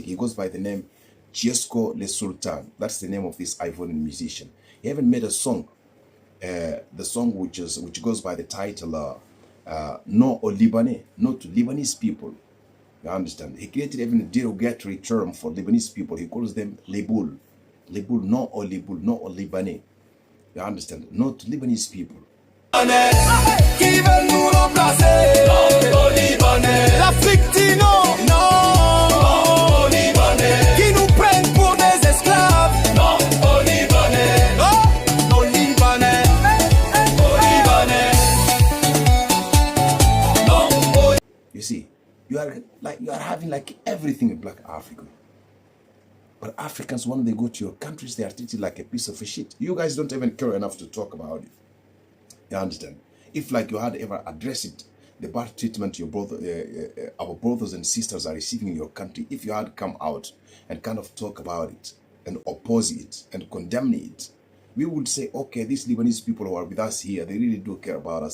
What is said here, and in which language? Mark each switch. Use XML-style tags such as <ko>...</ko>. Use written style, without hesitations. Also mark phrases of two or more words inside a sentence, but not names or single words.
<en>He goes by the name Chiesko Le Sultan. That's the name of this Ivorian musician. He even made a song. The song which goes by the title</en> <fr>No au Libanais,</fr> <en>no to Lebanese people. You understand? He created even a derogatory term for Lebanese people. He calls them Liboul.</en> <fr>Liboul, no au Liboul, no au Libanais.</fr> <en>You understand? No to Lebanese people.</en> <fr>Qui veulent nous remplacer? Non aux Libanais. L'Afrique dit non, non. Non aux Libanais. Qui nous prennent pour des esclaves? Non aux Libanais. Non aux Libanais. Aux Libanais. Non aux...</fr> <en>You see, you are having like everything in Black Africa. But Africans, when they go to your countries, they are treated like a piece of shit. You guys don't even care enough to talk about it. You understand? If like you had ever addressed the bad treatment your our brothers and sisters are receiving in your country, if you had come out and kind of talk about it and oppose it and condemn it, we would say, okay, these Lebanese people who are with us here, they really do care about us.</en>